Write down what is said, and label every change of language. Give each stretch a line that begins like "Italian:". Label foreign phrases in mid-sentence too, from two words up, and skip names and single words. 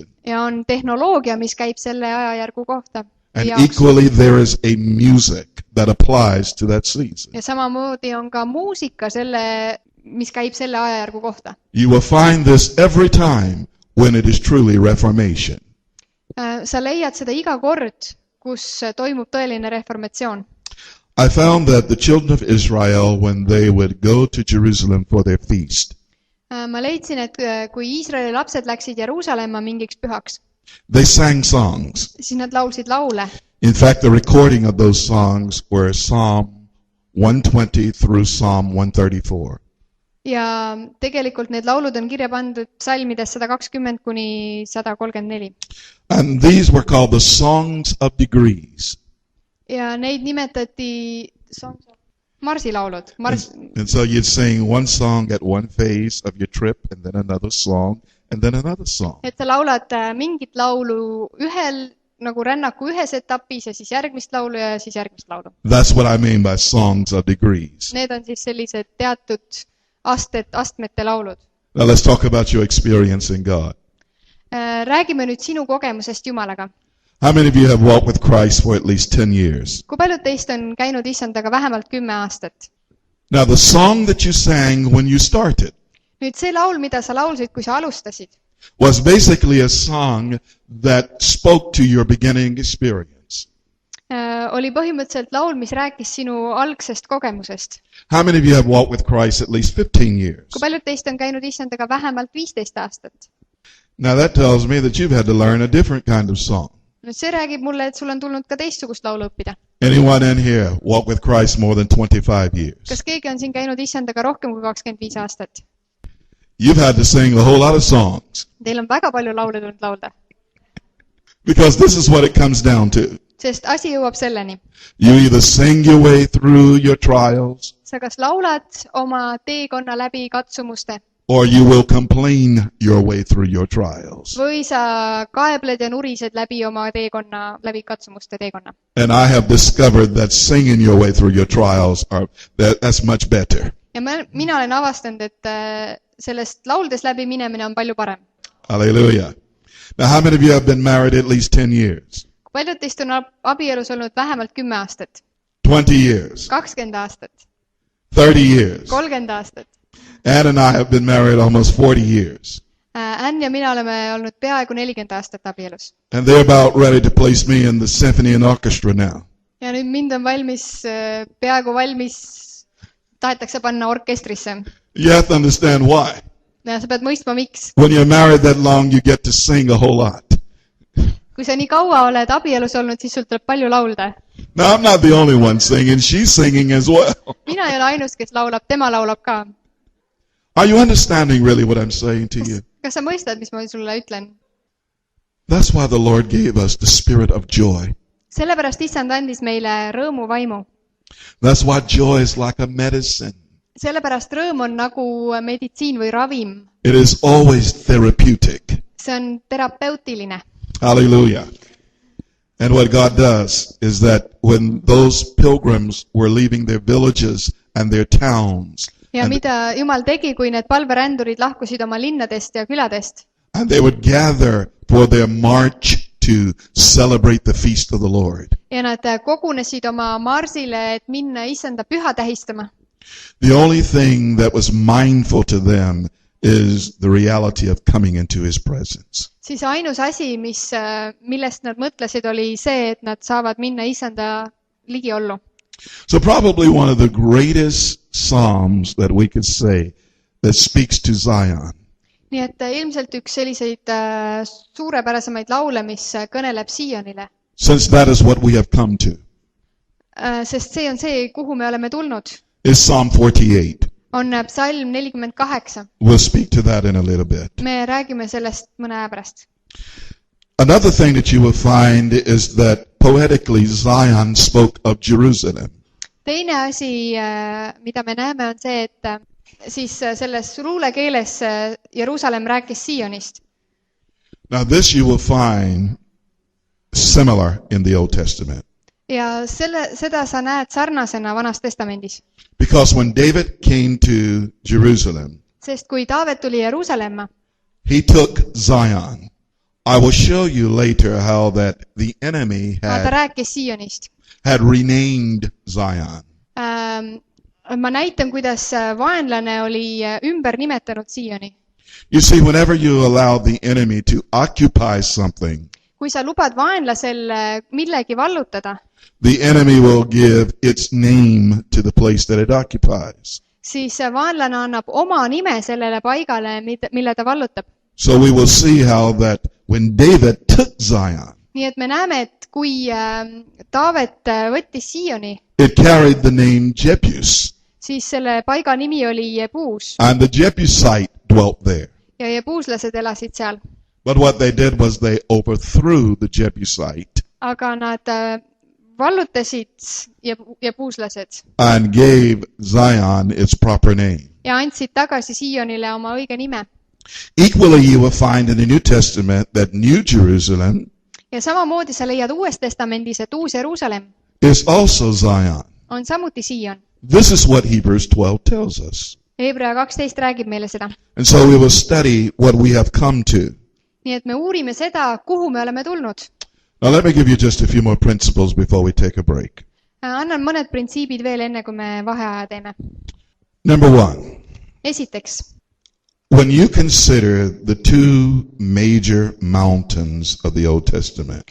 Estonian: Ja on tehnoloogia, mis käib selle ajajärgu kohta.
English: And equally there is a music that applies to that season.
Estonian: Ja samamoodi on ka muusika, mis käib selle ajajärgu kohta.
English: You will find this every time when it is truly reformation.
Estonian: Sa leiad seda iga kord, kus toimub tõeline reformatsioon.
English: I found that the children of Israel, when they would go to Jerusalem for their feast,
Estonian: Ma leidsin, et kui Iisraeli lapsed läksid Jeruusalemma mingiks pühaks,
English: they sang songs.
Estonian: siis nad laulsid laule.
English: In fact, the recording of those songs were Psalm 120 through Psalm 134.
Estonian: Ja tegelikult need laulud on kirja pandud psalmides 120 kuni 134.
English: And these were called the songs of degrees.
Estonian: Ja neid nimetati marsilaulud.
English: And so you'd sing one song at one phase of your trip, and then another song, and then another song.
Estonian: Et sa laulad mingit laulu ühel nagu rännaku ühes etapis ja siis järgmist laulu ja siis järgmist laulu.
English: That's what I mean by songs of degrees.
Estonian: Need on siis sellised teatud astmete laulud.
English: Now let's talk about your experience in God.
Estonian: Räägime nüüd sinu kogemusest Jumalaga.
English: How many of you have walked with Christ for at least 10 years?
Estonian: Kui paljud teist on käinud Issandaga vähemalt 10 aastat?
English: Now the song that you sang when you started
Estonian: Nüüd see laul, mida sa laulsid, kui sa alustasid,
English: was basically a song that spoke to your beginning experience.
Estonian: Oli põhimõtteliselt laul, mis rääkis sinu algsest kogemusest.
English: How many of you have walked with Christ at least 15 years?
Estonian: Kui paljud teist on käinud Issandaga vähemalt 15 aastat?
English: Now that tells me that you've had to learn a different kind of song.
Estonian: Nüüd see räägib mulle, et sul on tulnud ka teistsugust laulu õppida.
English: Anyone in here walk with Christ more than 25 years?
Estonian: Kas keegi on siin käinud Issandaga rohkem kui 25 aastat?
English: You've had to sing a whole lot of songs.
Estonian: Teil on väga palju laule tulnud laulda.
English: Because this is what it comes down to.
Estonian: Sest asi jõuab selleni.
English: You either sing your way through your trials,
Estonian: Sa kas laulad oma teekonna läbi katsumuste
English: or you will complain your way through your trials.
Estonian: või sa kaebled ja nurised läbi oma teekonna, läbi katsumuste teekonna.
English: And I have discovered that singing your way through your trials, that's much better.
Estonian: Ja mina olen avastanud, et sellest lauldes läbi minemine on palju parem.
English: Hallelujah. Now how many of you have been married at least 10 years?
Estonian: Kui paljud teist on abielus olnud vähemalt 10 aastat?
English: 20 years?
Estonian: 20 aastat?
English: 30 years?
Estonian: 30 aastat?
English: Ann and I have been married almost 40 years.
Estonian: Ann ja mina oleme olnud peaaegu 40 aastat abielus.
English: And they're about ready to place me in the symphony and orchestra now.
Estonian: Ja nüüd mind on valmis, peaaegu valmis, tahetakse panna orkestrisse.
English: You have to understand why.
Estonian: Ja sa pead mõistma, miks.
English: When you're married that long, you get to sing a whole lot.
Estonian: Kui sa nii kaua oled abielus olnud, siis sul tuleb palju laulda.
English: Now, I'm not the only one singing. She's singing as well.
Estonian: Mina ei ole ainus, kes laulab, tema laulab ka.
English: Are you understanding really what I'm saying to you?
Estonian: Kas sa mõistad, mis ma sulle ütlen?
English: That's why the Lord gave us the spirit of joy.
Estonian: Sellepärast Issand andis meile rõõmu vaimu.
English: That's why joy is like a medicine.
Estonian: Sellepärast rõõm on nagu meditsiin või ravim.
English: It is always therapeutic.
Estonian: See on terapeutiline.
English: Hallelujah. And what God does is that when those pilgrims were leaving their villages and their towns,
Estonian: Ja mida Jumal tegi, kui need palverändurid lahkusid oma linnadest ja küladest,
English: and they would gather for their march to celebrate the feast of the Lord.
Estonian: ja nad kogunesid oma marsile, et minna Issanda püha tähistama.
English: The only thing that was mindful to them is the reality of coming into His presence.
Estonian: Siis ainus asi, millest nad mõtlesid, oli see, et nad saavad minna Issanda ligiollu.
English: So probably one of the greatest psalms that we could say that speaks to Zion.
Estonian: Nii et ilmselt üks selliseid suurepärasemaid laule, mis kõneleb Siionile.
English: Since that is what we have come to.
Estonian: Sest see on see, kuhu me oleme tulnud.
English: Is Psalm 48.
Estonian: On psalm 48.
English: We'll speak to that in a little bit.
Estonian: Me räägime sellest mõne aja pärast.
English: Another thing that you will find is that poetically Zion spoke of Jerusalem.
Estonian: Teine asi, mida me näeme, on see, et siis selles luulekeeles Jeruusalemm rääkis Sionist.
English: Now this you will find similar in the Old Testament.
Estonian: Ja seda sa näed sarnasena Vanas Testamendis.
English: Because when David came to Jerusalem,
Estonian: Sest kui Taavet tuli Jeruusalemma,
English: he took Zion. I will show you later how that the enemy
Estonian: ta rääkis Sionist.
English: had renamed Zion.
Estonian: Ma näitan, kuidas vaenlane oli ümber nimetanud Sioni.
English: You see, whenever you allow the enemy to occupy something,
Estonian: kui sa lubad vaenlasel millegi vallutada,
English: the enemy will give its name to the place that it occupies.
Estonian: siis vaenlane annab oma nime sellele paigale, mille ta vallutab.
English: So we will see how that when David took Zion,
Estonian: Nii et me näeme, et kui Taavet võttis Sioni,
English: it carried the name Jebus,
Estonian: siis selle paiga nimi oli Jebuus
English: and the Jebusite dwelt there.
Estonian: ja jebuuslased elasid seal.
English: But what they did was they overthrew the Jebusite
Estonian: Aga nad vallutasid jebuuslased
English: and gave Zion its proper name.
Estonian: ja andsid tagasi Sionile oma õige nime.
English: Equally, you will find in the New Testament that New Jerusalem
Estonian: Ja samamoodi sa leiad Uues Testamendis, et Uus Jeruusalemm
English: is also Zion.
Estonian: on samuti Sion.
English: This is what Hebrews 12 tells us.
Estonian: Hebra 12 räägib meile seda.
English: And so we will study what we have come to.
Estonian: Nii et me uurime seda, kuhu me oleme tulnud.
English: Now let me give you just a few more principles before we take a break.
Estonian: Annan mõned printsiibid veel enne, kui me vaheaja teeme.
English: Number one,
Estonian: Esiteks,
English: when you consider the two major mountains of the Old Testament